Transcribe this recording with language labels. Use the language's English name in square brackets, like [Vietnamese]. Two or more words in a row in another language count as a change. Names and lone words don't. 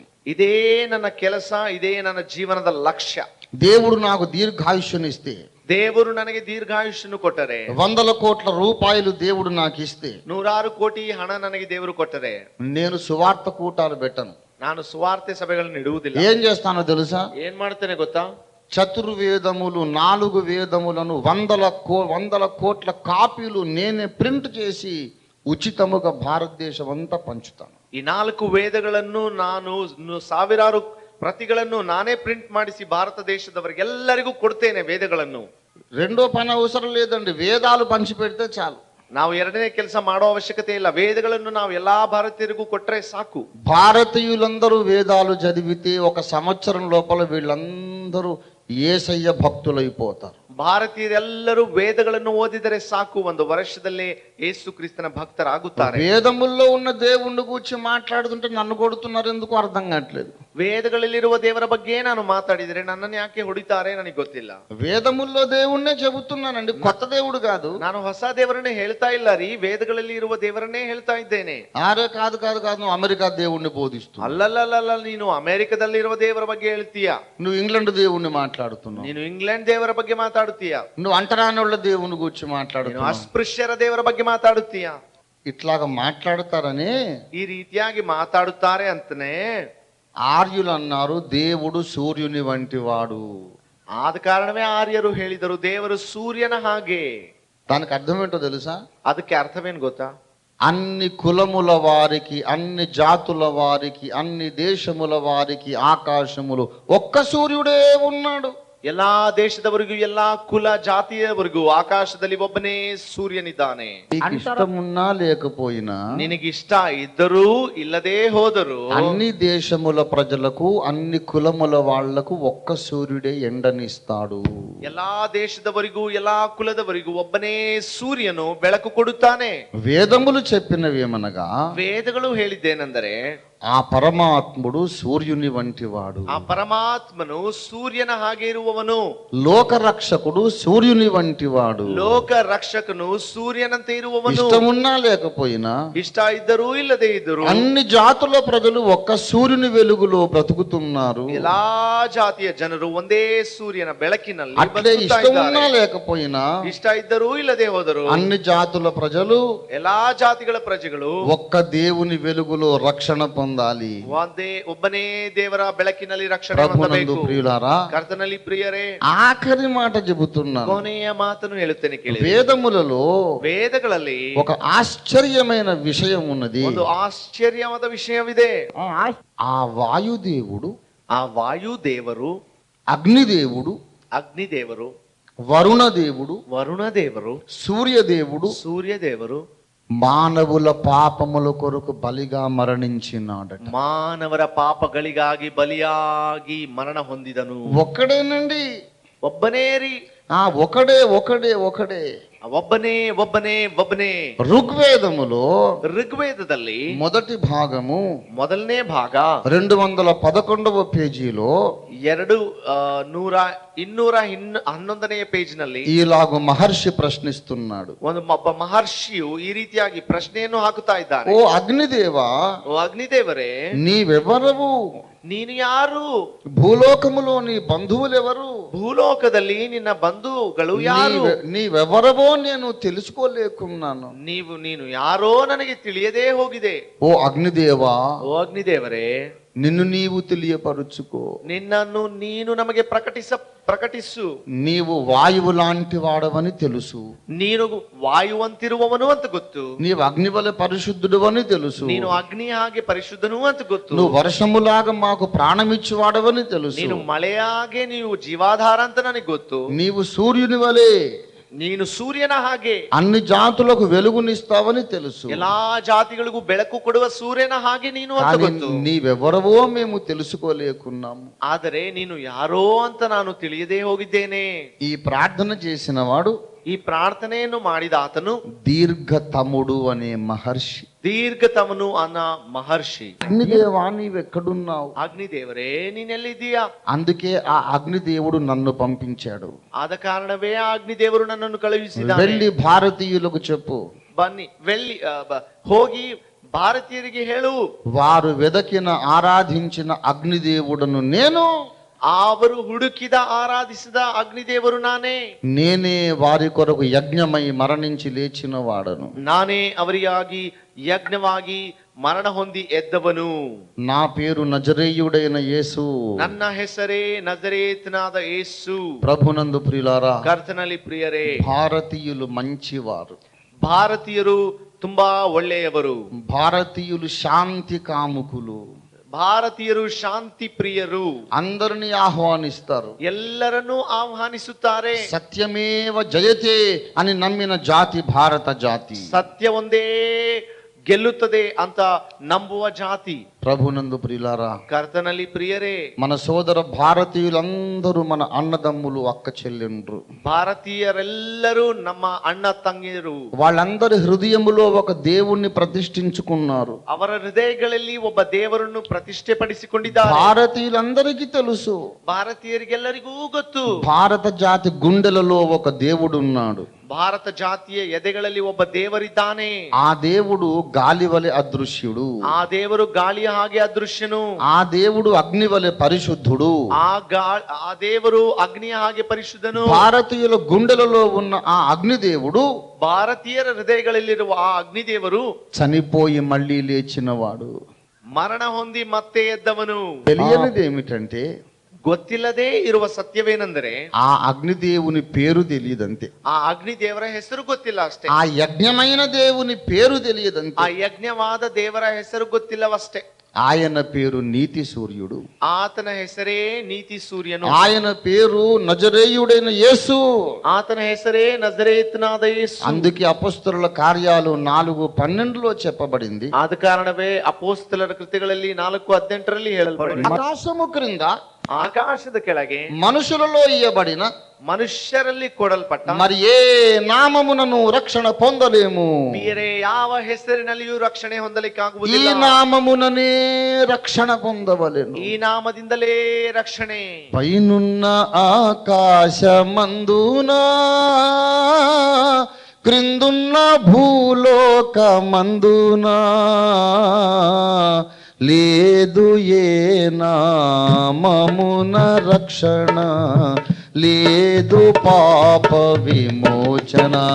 [Kannada] ಇದೇ ನನ್ನ ಕೆಲಸ, ಇದೇ ನನ್ನ ಜೀವನದ ಲಕ್ಷ್ಯ. [Telugu] దేవుడు నాకు దీర్ఘాయుష్యనిస్తే, [Kannada] ದೇವರು ನನಗೆ ದೀರ್ಘಾಯುಷ್ಯನ್ನು ಕೊಟ್ಟರೆ, [Telugu] 100 కోట్ల రూపాయలు దేవుడు నాకు ఇస్తే, [Kannada] 100 కోಟಿ ಹಣ ನನಗೆ ದೇವರು ಕೊಟ್ಟರೆ, [Telugu] నేను సువార్త కూటాలు పెట్టను. [Kannada] ನಾನು ಸುವಾರ್ತೆ ಸಭೆಗಳನ್ನು ಇಡುವುದಿಲ್ಲ. [Telugu] ఏం చేస్తానో తెలుసా? [Kannada] ಏನ್ ಮಾಡ್ತೇನೆ ಗೊತ್ತಾ? [Telugu] చతుర్వేదములు 4 వేదములను 100 కోట్ల కాపీలు నేనే ప్రింట్ చేసి ఉచితముగా భారతదేశం అంతా పంచుతాను. [Kannada] ಈ 4 ವೇದಗಳನ್ನು ನಾನು ಸಾವಿರಾರು ಪ್ರತಿಗಳನ್ನು ನಾನೇ ಪ್ರಿಂಟ್ ಮಾಡಿಸಿ ಭಾರತ ದೇಶದವರಿಗೆಲ್ಲರಿಗೂ ಕೊಡ್ತೇನೆ. ವೇದಗಳನ್ನು [Telugu] రెండో పని అవసరం లేదండి, వేదాలు పంచి పెడితే చాలు. [Kannada] ನಾವು ಎರಡನೇ ಕೆಲಸ ಮಾಡೋ ಅವಶ್ಯಕತೆ ಇಲ್ಲ. ವೇದಗಳನ್ನು ನಾವು ಎಲ್ಲಾ ಭಾರತೀಯರಿಗೂ ಕೊಟ್ರೆ ಸಾಕು. [Telugu] భారతీయులందరూ వేదాలు చదివితే 1 సంవత్సరం లోపల వీళ్ళందరూ యేసయ్య భక్తులైపోతారు. [Kannada] ಭಾರತೀಯರೆಲ್ಲರೂ ವೇದಗಳನ್ನು ಓದಿದರೆ ಸಾಕು, 1 ವರ್ಷದಲ್ಲೇ ಯೇಸು ಕ್ರಿಸ್ತನ ಭಕ್ತರಾಗುತ್ತಾರೆ. [Telugu] వేదముల్లో ఉన్న దేవుణ్ణి గురించి మాట్లాడుతుంటే నన్ను కొడుతున్నారు ఎందుకు అర్థం కావట్లేదు. [Kannada] ವೇದಗಳಲ್ಲಿರುವ ದೇವರ ಬಗ್ಗೆ ನಾನು ಮಾತಾಡಿದರೆ ನನ್ನನ್ನು ಯಾಕೆ ಹೊಡಿತಾರೆ ನನಗೆ ಗೊತ್ತಿಲ್ಲ. [Telugu] వేదముల్లో దేవుణ్ణే చెబుతున్నానండి, కొత్త దేవుడు కాదు. [Kannada] ನಾನು ಹೊಸ ದೇವರನ್ನೇ ಹೇಳ್ತಾ ಇಲ್ಲ ರೀ, ವೇದಗಳಲ್ಲಿ ಇರುವ ದೇವರನ್ನೇ ಹೇಳ್ತಾ ಇದ್ದೇನೆ. [Telugu] ఆరే కాదు కాదు కాదు, నువ్వు అమెరికా దేవుణ్ణి బోధిస్తున్నావు. [Kannada] ಅಲ್ಲಲ್ಲ, ನೀನು ಅಮೆರಿಕದಲ್ಲಿರುವ ದೇವರ ಬಗ್ಗೆ ಹೇಳ್ತೀಯ. [Telugu] నువ్వు ఇంగ్లాండ్ దేవుణ్ణి మాట్లాడుతున్నావు. [Kannada] ನೀನು ಇಂಗ್ಲೆಂಡ್ ದೇವರ ಬಗ್ಗೆ ಮಾತಾಡುತ್ತೀಯ. [Telugu] నువ్వు అంటరానోళ్ళ దేవుని గురించి మాట్లాడుతున్నావు. [Kannada] ಅಸ್ಪೃಶ್ಯರ ದೇವರ ಬಗ್ಗೆ ಮಾತಾಡುತ್ತೀಯ. [Telugu] ఇట్లాగా మాట్లాడతారని [Kannada] ಈ ರೀತಿಯಾಗಿ ಮಾತಾಡುತ್ತಾರೆ ಅಂತನೇ [Telugu] ఆర్యులు అన్నారు, దేవుడు సూర్యుని వంటి వాడు. [Kannada] ಆದ ಕಾರಣವೇ ಆರ್ಯರು ಹೇಳಿದರು ದೇವರು ಸೂರ್ಯನ ಹಾಗೆ. [Telugu] దానికి అర్థం ఏంటో తెలుసా? [Kannada] ಅದಕ್ಕೆ ಅರ್ಥವೇನು ಗೊತ್ತಾ? [Telugu] అన్ని కులముల వారికి, అన్ని జాతుల వారికి, అన్ని దేశముల వారికి ఆకాశములు ఒక్క సూర్యుడే ఉన్నాడు. [Kannada] ಎಲ್ಲಾ ದೇಶದವರಿಗೂ, ಎಲ್ಲಾ ಕುಲ ಜಾತಿಯವರಿಗೂ ಆಕಾಶದಲ್ಲಿ ಒಬ್ಬನೇ ಸೂರ್ಯನಿದ್ದಾನೆ. [Telugu] ఇష్టమున్నా లేకపోయినా, [Kannada] ನಿನಗಿಷ್ಟ ಇದ್ದರೂ ಇಲ್ಲದೆ ಹೋದರೂ, [Telugu] అన్ని దేశముల ప్రజలకు, అన్ని కులముల వాళ్లకు ఒక్క సూర్యుడే ఎండనిస్తాడు. [Kannada] ಎಲ್ಲಾ ದೇಶದವರಿಗೂ, ಎಲ್ಲಾ ಕುಲದವರಿಗೂ ಒಬ್ಬನೇ ಸೂರ್ಯನು ಬೆಳಕು ಕೊಡುತ್ತಾನೆ. [Telugu] వేదములు చెప్పినవేమనగా, [Kannada] ವೇದಗಳು ಹೇಳಿದ್ದೇನೆಂದರೆ, [Telugu] ఆ పరమాత్ముడు సూర్యుని వంటి వాడు. [Kannada] ಆ ಪರಮಾತ್ಮನು ಸೂರ್ಯನ ಹಾಗೆ ಇರುವವನು. [Telugu] లోకరక్షకుడు సూర్యుని వంటి వాడు. [Kannada] ಲೋಕ ರಕ್ಷಕನು ಸೂರ್ಯನಂತೆ ಇರುವವನು. [Telugu] ఇష్టమున్నా లేకపోయినా, [Kannada] ಇಷ್ಟ ಇದ್ದರೂ ಇಲ್ಲದೆ ಇದ್ದರೂ, [Telugu] అన్ని జాతుల ప్రజలు ఒక్క సూర్యుని వెలుగులో బ్రతుకుతున్నారు. [Kannada] ಎಲ್ಲಾ ಜಾತಿಯ ಜನರು ಒಂದೇ ಸೂರ್ಯನ ಬೆಳಕಿನಲ್ಲಿ [Telugu] అట్లే ఇష్టమున్నా లేకపోయినా, [Kannada] ಇಷ್ಟ ಇದ್ದರೂ ಇಲ್ಲದೆ ಹೋದರು, [Telugu] అన్ని జాతుల ప్రజలు, [Kannada] ಎಲ್ಲಾ ಜಾತಿಗಳ ಪ್ರಜೆಗಳು [Telugu] ఒక్క దేవుని వెలుగులో రక్షణ పొందాలి. [Kannada] ಒಬ್ಬನೇ ದೇವರ ಬೆಳಕಿನಲ್ಲಿ ರಕ್ಷಣೆ [Telugu] ప్రభునందు [Kannada] ಹೊಂದಬೇಕು. [Telugu] ప్రియులారా, [Kannada] ಕರ್ತನಲ್ಲಿ ಪ್ರಿಯರೇ, [Telugu] ఆఖరి మాట చెబుతున్నాను. [Kannada] ಕೊನೆಯ ಮಾತನ್ನು ಹೇಳುತ್ತೇನೆ ಕೇಳಿ. [Telugu] వేదములలో [Kannada] ವೇದಗಳಲ್ಲಿ [Telugu] ఒక ఆశ్చర్యమైన విషయం ఉన్నది. [Kannada] ಒಂದು ಆಶ್ಚರ್ಯವಾದ ವಿಷಯವಿದೆ. [Telugu] ఆ వాయుదేవుడు, [Kannada] ಆ ವಾಯು ದೇವರು, [Telugu] అగ్నిదేవుడు, [Kannada] ಅಗ್ನಿದೇವರು, [Telugu] వరుణదేవుడు, [Kannada] ವರುಣ ದೇವರು, [Telugu] సూర్యదేవుడు [Kannada] ಸೂರ್ಯ ದೇವರು [Telugu] మానవుల పాపముల కొరకు బలిగా మరణించినాడట. [Kannada] ಮಾನವರ ಪಾಪಗಳಿಗಾಗಿ ಬಲಿಯಾಗಿ ಮರಣ ಹೊಂದಿದನು. [Telugu] ఒక్కడేనండి, [Kannada] ಒಬ್ಬನೇ ರೀ. [Telugu] ఒకడే ఒకడే ఒకడే [Kannada] ಒಬ್ಬನೇ ಒಬ್ಬನೇ ಒಬ್ಬನೇ. [Telugu] ఋగ్వేదములో [Kannada] ಋಗ್ವೇದದಲ್ಲಿ [Telugu] మొదటి భాగము [Kannada] ಮೊದಲನೇ ಭಾಗ [Telugu] 211వ పేజీలో [Kannada] ಇನ್ನೂರ ಪೇಜ್ನಲ್ಲಿ [Telugu] ఈలాగు మహర్షి ప్రశ్నిస్తున్నాడు. [Kannada] ಒಬ್ಬ ಮಹರ್ಷಿಯು ಈ ರೀತಿಯಾಗಿ ಪ್ರಶ್ನೆಯನ್ನು ಹಾಕುತ್ತಾ ಇದ್ದಾನೆ. [Telugu] ఓ అగ్నిదేవా, [Kannada] ಓ ಅಗ್ನಿದೇವರೇ, [Telugu] నీవెవరవు? [Kannada] ನೀನು ಯಾರು? [Telugu] భూలోకములో నీ బంధువులెవరు? [Kannada] ಭೂಲೋಕದಲ್ಲಿ ನಿನ್ನ ಬಂಧುಗಳು ಯಾರು? [Telugu] నీవెవరవో నేను తెలుసుకోలేకున్నాను. [Kannada] ನೀನು ಯಾರೋ ನನಗೆ ತಿಳಿಯದೇ ಹೋಗಿದೆ. [Telugu] ఓ అగ్నిదేవా, [Kannada] ಓ ಅಗ್ನಿದೇವರೇ, [Telugu] నిన్ను నీవు తెలియపరుచుకో. [Kannada] ನಿನ್ನನ್ನು ನೀನು ನಮಗೆ ಪ್ರಕಟಿಸು. [Telugu] నీవు వాయువు లాంటి వాడవని తెలుసు. [Kannada] ನೀನು ವಾಯುವಂತಿರುವವನು ಅಂತ ಗೊತ್ತು. [Telugu] నీవు అగ్నివలె పరిశుద్ధుడు అని తెలుసు. [Kannada] ನೀನು ಅಗ್ನಿ ಹಾಗೆ ಪರಿಶುದ್ಧನು ಅಂತ ಗೊತ್ತು. [Telugu] నువ్వు వర్షములాగా మాకు ప్రాణమిచ్చు వాడవని తెలుసు. [Kannada] ನೀನು ಮಳೆಯಾಗೆ ನೀವು ಜೀವಾಧಾರ ಅಂತ ನನಗೆ ಗೊತ್ತು. [Telugu] నీవు సూర్యుని వలె, [Kannada] ನೀನು ಸೂರ್ಯನ ಹಾಗೆ [Telugu] అన్ని జాతులకు వెలుగునిస్తావని తెలుసు. [Kannada] ಎಲ್ಲಾ ಜಾತಿಗಳಿಗೂ ಬೆಳಕು ಕೊಡುವ ಸೂರ್ಯನ ಹಾಗೆ ನೀನು ಅಂತ ಗೊತ್ತು. [Telugu] నీవెవరవో మేము తెలుసుకోలేకున్నాము. [Kannada] ಆದರೆ ನೀನು ಯಾರೋ ಅಂತ ನಾನು ತಿಳಿಯದೇ ಹೋಗಿದ್ದೇನೆ. [Telugu] ఈ ప్రార్థన చేసిన వాడు, [Kannada] ಈ ಪ್ರಾರ್ಥನೆಯನ್ನು ಮಾಡಿದ ಆತನು [Telugu] దీర్ఘతముడు అనే మహర్షి. [Kannada] ದೀರ್ಘತಮುನು ಅನ್ನ ಮಹರ್ಷಿ. [Telugu] అగ్నిదేవా, నీవెక్కడున్నావు? [Kannada] అగ్నిదేవరే, ನೀನೆಲ್ಲಿದ್ದೀಯಾ? [Telugu] అందుకే ఆ అగ్నిదేవుడు నన్ను పంపించాడు. [Kannada] ಆದ ಕಾರಣವೇ ಆ ಅಗ್ನಿದೇವರು ನನ್ನನ್ನು ಕಳುಹಿಸಿದ್ದಾನೆ. [Telugu] వెళ్ళి భారతీయులకు చెప్పు, [Kannada] ಬನ್ನಿ ಹೋಗಿ ಭಾರತೀಯರಿಗೆ ಹೇಳು, [Telugu] వారు వెదకిన ఆరాధించిన అగ్నిదేవుడను నేను, [Kannada] ಅವರು ಹುಡುಕಿದ ಆರಾಧಿಸಿದ ಅಗ್ನಿದೇವರು [Telugu] నేనే వారి కొరకు యజ్ఞమై మరణించి లేచిన వాడను. [Kannada] ನಾನೇ ಅವರಿಗಾಗಿ ಯಜ್ಞವಾಗಿ ಮರಣ ಹೊಂದಿ ಎದ್ದವನು. [Telugu] నా పేరు నజరేయుడైన యేసు. [Kannada] ನನ್ನ ಹೆಸರೇ ನಜರೇತನಾದ ಯೇಸು. [Telugu] ప్రభునందు ప్రియులారా, [Kannada] ಕರ್ತನಲ್ಲಿ ಪ್ರಿಯರೇ, [Telugu] భారతీయులు మంచివారు. [Kannada] ಭಾರತೀಯರು ತುಂಬಾ ಒಳ್ಳೆಯವರು. [Telugu] భారతీయులు శాంతి కాముకులు. [Kannada] ಭಾರತೀಯರು ಶಾಂತಿ ಪ್ರಿಯರು. [Telugu] అందరిని ఆహ్వానిస్తారు, [Kannada] ಎಲ್ಲರನ್ನೂ ಆಹ್ವಾನಿಸುತ್ತಾರೆ. [Telugu] సత్యమేవ జయతే అని నమ్మిన జాతి భారత జాతి. [Kannada] ಸತ್ಯ ಒಂದೇ ಗೆಲ್ಲುತ್ತದೆ ಅಂತ ನಂಬುವ ಜಾತಿ. [Telugu] ప్రభునందు ప్రియులారా, [Kannada] ಕರ್ತನಲ್ಲಿ ಪ್ರಿಯರೇ, [Telugu] మన సోదర భారతీయులందరూ మన అన్నదమ్ములు, అక్క చెల్లెండ్రు. [Kannada] ಭಾರತೀಯರೆಲ್ಲರೂ ನಮ್ಮ ಅಣ್ಣ ತಂಗಿಯರು. [Telugu] వాళ్ళందరి హృదయములో ఒక దేవుణ్ణి ప్రతిష్ఠించుకున్నారు. [Kannada] ಅವರ ಹೃದಯಗಳಲ್ಲಿ ಒಬ್ಬ ದೇವರನ್ನು ಪ್ರತಿಷ್ಠೆಪಡಿಸಿಕೊಂಡಿದ್ದಾರೆ. [Telugu] భారతీయులందరికీ తెలుసు, [Kannada] ಭಾರತೀಯರಿಗೆಲ್ಲರಿಗೂ ಗೊತ್ತು, [Telugu] భారత జాతి గుండెలలో ఒక దేవుడున్నాడు. [Kannada] ಭಾರತ ಜಾತಿಯ ಎದೆಗಳಲ್ಲಿ ಒಬ್ಬ ದೇವರಿದ್ದಾನೆ. [Telugu] ఆ దేవుడు గాలివలె అదృశ్యుడు. [Kannada] ಆ ದೇವರು ಗಾಳಿಯ ಹಾಗೆ ಅದೃಶ್ಯನು. [Telugu] ఆ దేవుడు అగ్నివలె పరిశుద్ధుడు. [Kannada] ಆ ದೇವರು ಅಗ್ನಿಯ ಹಾಗೆ ಪರಿಶುದ್ಧನು. [Telugu] భారతీయుల గుండెలలో ఉన్న ఆ అగ్నిదేవుడు, [Kannada] ಭಾರತೀಯರ ಹೃದಯಗಳಲ್ಲಿರುವ ಆ ಅಗ್ನಿದೇವರು [Telugu] చనిపోయి మళ్ళీ లేచినవాడు. [Kannada] ಮರಣ ಹೊಂದಿ ಮತ್ತೆ ಎದ್ದವನು. [Telugu] తెలియనిది ఏమిటంటే, [Kannada] ಗೊತ್ತಿಲ್ಲದೆ ಇರುವ ಸತ್ಯವೇನೆಂದರೆ, [Telugu] ఆ అగ్నిదేవుని పేరు తెలియదంతే. [Kannada] ಆ ಅಗ್ನಿ ದೇವರ ಹೆಸರು ಗೊತ್ತಿಲ್ಲ ಅಷ್ಟೇ. [Telugu] ఆ యజ్ఞమైన దేవుని పేరు తెలియదంతే. [Kannada] ಆ ಯಜ್ಞವಾದ ದೇವರ ಹೆಸರು ಗೊತ್ತಿಲ್ಲವಷ್ಟೇ. [Telugu] ఆయన పేరు నీతి సూర్యుడు. [Kannada] ಆತನ ಹೆಸರೇ ನೀತಿ ಸೂರ್ಯನು. [Telugu] ఆయన పేరు నజరేయుడైన యేసు. [Kannada] ಆತನ ಹೆಸರೇ ನಜರೇತನಾದ ಯೇಸು. [Telugu] అందుకే అపొస్తలుల కార్యాలు 4:12లో చెప్పబడింది. [Kannada] ಆದ ಕಾರಣವೇ ಅಪೊಸ್ತಲರ ಕೃತ್ಯಗಳಲ್ಲಿ 4:18ರಲ್ಲಿ ಹೇಳಲ್ಪಡಿದೆ, [Telugu] ఆకాశము క్రింద, [Kannada] ಆಕಾಶದ ಕೆಳಗೆ [Telugu] మనుషులలో ఇయ్యబడిన, [Kannada] ಮನುಷ್ಯರಲ್ಲಿ ಕೊಡಲ್ಪಟ್ಟ [Telugu] మరి ఏ నామమునను రక్షణ పొందలేము. [Kannada] ಬೇರೆ ಯಾವ ಹೆಸರಿನಲ್ಲಿಯೂ ರಕ್ಷಣೆ [Telugu] ఈ [Kannada] ಹೊಂದಲಿಕ್ಕಾಗುವುದಿಲ್ಲ. [Telugu] నామముననే రక్షణ పొందవలెను. [Kannada] ಈ ನಾಮದಿಂದಲೇ ರಕ್ಷಣೆ. [Telugu] పైనున్న ఆకాశమందున, క్రిందున్న భూలోకమందున లేదు ఏ నామమున రక్షణ, లేదు పాప విమోచన.